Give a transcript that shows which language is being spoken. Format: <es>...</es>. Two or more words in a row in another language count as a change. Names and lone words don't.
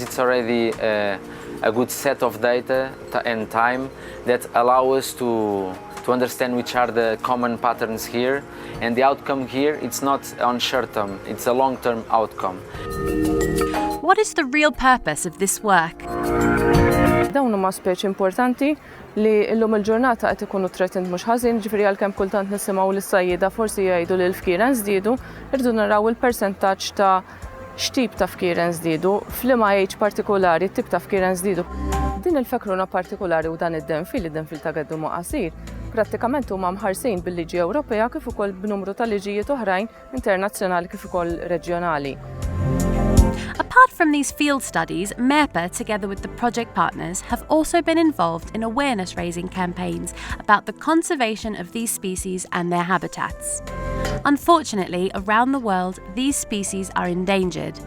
<en>It's already a good set of data and time that allow us to understand which are the common patterns here, and the outcome here, it's not on short term, it's a long-term outcome. What is the real purpose of this work?</en> <mt>Dawn huma speċi importanti li llum il-ġurnata qed ikunu threatened mhux ħażin, ġifieri għalkemm kultant nisimgħu lis-sajjieda forsi jgħidu li l-fkieren żdiedu, irdu naraw il-persentaġġ ta' x'tip ta' fkieren żdiedu, f'liema age partikolari t-tip ta' fkieren żdiedu. Din il-fekruna partikolari u dan id-denfil ta' geddu ma' qasir, prattikament huma mħarsin bil-liġi Ewropea kif ukoll b'numru ta' liġijiet oħrajn internazzjonali kif ukoll reġjonali.</mt> <en>Apart from these field studies, MERPA, together with the project partners, have also been involved in awareness-raising campaigns about the conservation of these species and their habitats. Unfortunately, around the world, these species are endangered.</en>